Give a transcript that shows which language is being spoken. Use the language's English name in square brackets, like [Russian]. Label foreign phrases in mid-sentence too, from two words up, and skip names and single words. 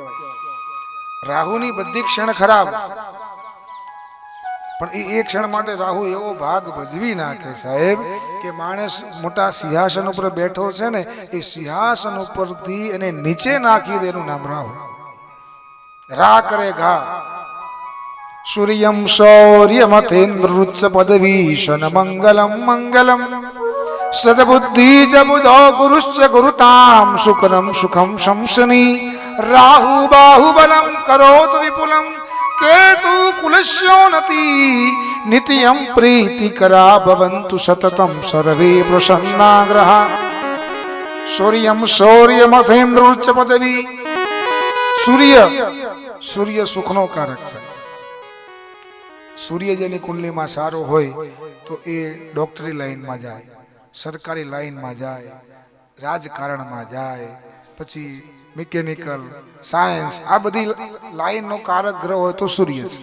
[Gujarati] રાહુની બધી ક્ષણ ખરાબ, પણ એ ક્ષણ માટે રાહુ એવો ભાગ ભજવી નાખે સાહેબ કે માણસ મોટા સિંહાસન ઉપર બેઠો છે ને, એ સિંહાસન ઉપરથી એને નીચે નાખી દે. એનું નામ રાહુ. રા કરે ઘા. [Sanskrit] सूर्यं शौर्यमथेन्द्रुच्च पदवीशन मंगलम मंगलम सदबुद्धि च बुधो गुरुश्च गुरुताम शुक्रम सुखम शंसनी राहु बाहुबलम करोतु विपुलम केतु कुलस्योन्नति नित्यं प्रीतिकरा भवन्तु सततं सर्वे प्रसन्नाग्रहा. सूर्यं शौर्यमथेन्द्रुच्च पदवी. [Gujarati] સૂર્ય સુખનો કારક છે. સૂર્ય જેની કુંડલીમાં સારો હોય તો એ ડોક્ટરી લાઈનમાં જાય, સરકારી લાઈનમાં જાય, રાજકારણમાં જાય, પછી મિકેનિકલ સાયન્સ, આ બધી લાઈનનો કારક ગ્રહ હોય તો સૂર્ય છે.